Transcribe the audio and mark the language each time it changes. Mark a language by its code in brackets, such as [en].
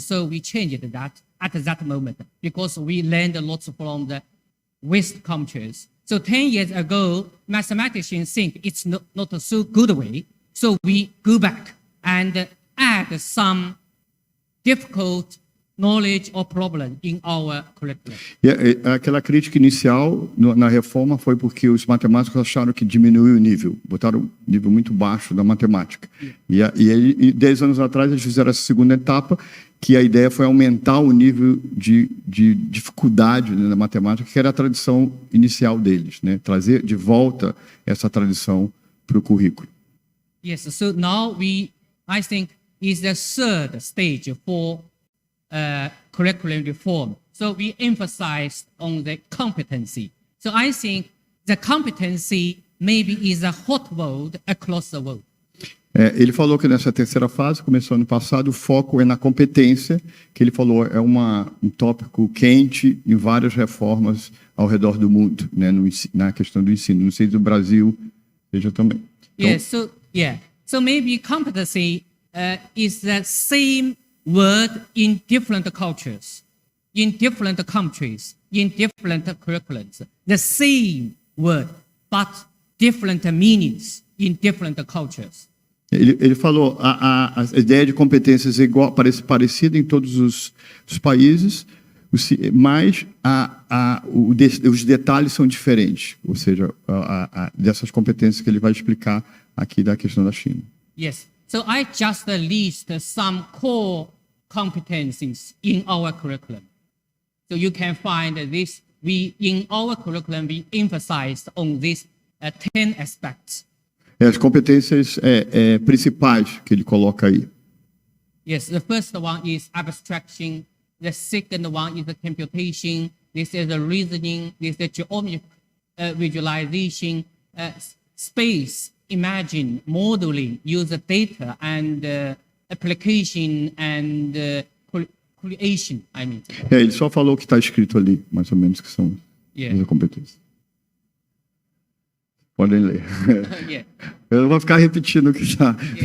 [en] So we changed that at that moment because we learned lots from the West countries. So 10 years ago, mathematicians think it's not a so good way. So we go back and add some difficult knowledge or problem in our curriculum. [pt] Aquela crítica inicial na reforma foi porque os matemáticos acharam que diminuiu o nível, botaram um nível muito baixo da matemática. E 10 anos atrás eles fizeram essa segunda etapa, que a ideia foi aumentar o nível de dificuldade, né, na matemática, que era a tradição inicial deles, né? Trazer de volta essa tradição para o currículo. [en] Yes, so now I think, is the third stage for curriculum reform. So we emphasized on the competency. So I think the competency maybe is a hot word across the world. [pt] Ele falou que nessa terceira fase, começou ano passado, o foco é na competência, que ele falou é um tópico quente em várias reformas ao redor do mundo, né, na questão do ensino. Não sei se do Brasil seja também. Então, [en] So maybe competency is the same word in different cultures, in different countries, in different curriculums. The same word, but different meanings in different cultures. [pt] Ele falou a ideia de competências é igual, parecida em todos os países, mas os detalhes são diferentes. Ou seja, dessas competências que ele vai explicar aqui da questão da China. [en] Yes. So I just list some core competencies in our curriculum. So you can find this. In our curriculum, we emphasized on these 10 aspects. [pt] As competências principais que ele coloca aí. [en] Yes, the first one is abstraction. The second one is the computation. This is the reasoning. This is the geometric visualization, space, imagine, modeling, use data, and application and creation. I mean. [pt] Ele só falou o que está escrito ali, mais ou menos, que são as competências. Podem ler. [en] Yeah. [pt] Eu não vou ficar repetindo o que está.